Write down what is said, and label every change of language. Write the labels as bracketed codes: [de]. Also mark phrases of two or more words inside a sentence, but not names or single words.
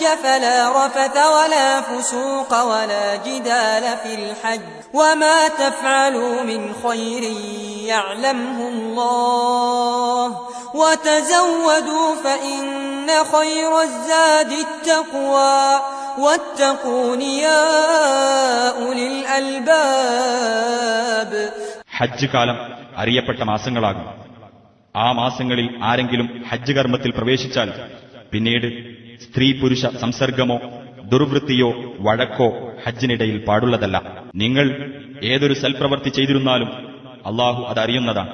[ar] فلا رفث ولا فسوق ولا جدال في الحج وما تفعلوا من خير يعلمه الله وتزودوا فإن خير الزاد التقوى واتقون يا أولي الألباب. [ml] ഹജ്ജ് കാലം അറിയപ്പെട്ട മാസങ്ങളാകും. ആ മാസങ്ങളിൽ ആരെങ്കിലും ഹജ്ജ് കർമ്മത്തിൽ പ്രവേശിച്ചാൽ പിന്നീട് സ്ത്രീ പുരുഷ സംസർഗമോ ദുർവൃത്തിയോ വഴക്കോ ഹജ്ജിനിടയിൽ പാടുള്ളതല്ല. നിങ്ങൾ ഏതൊരു സൽപ്രവൃത്തി ചെയ്തിരുന്നാലും അള്ളാഹു അതറിയുന്നതാണ്.